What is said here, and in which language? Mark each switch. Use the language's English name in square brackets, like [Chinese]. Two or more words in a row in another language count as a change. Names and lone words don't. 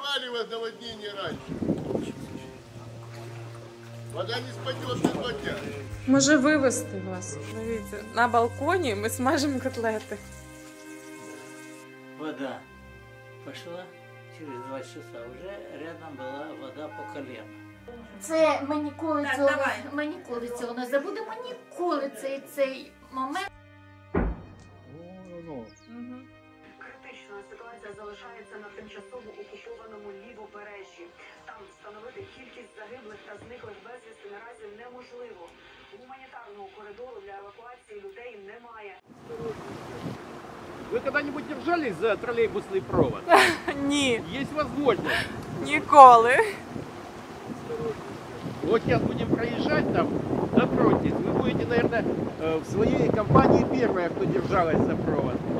[Russian] вас наводнение раньше. Вода не спадет на 2 дня. [Ukrainian] Може вивезти вас. Дивіться, на балконі ми смажимо котлети. [Russian] Вода пошла через 2 часа. Уже рядом была вода по колено. [Ukrainian] Це ми ніколи цього не забудемо, ніколи цей момент. Критична ситуація залишається на тимчасово окупованому Лівобережжі. Там встановити кількість загиблих та зниклих безвісти наразі неможливо. Гуманітарного коридору для евакуації людей немає. [Russian] Вы когда-нибудь держались за троллейбусный провод? [Ukrainian] Ні, [Russian] Есть возможность. [Ukrainian] ніколи. [Russian] Вот сейчас будем проезжать там, напротив. Вы будете, наверное, в своей компании первая, кто держалась за провод.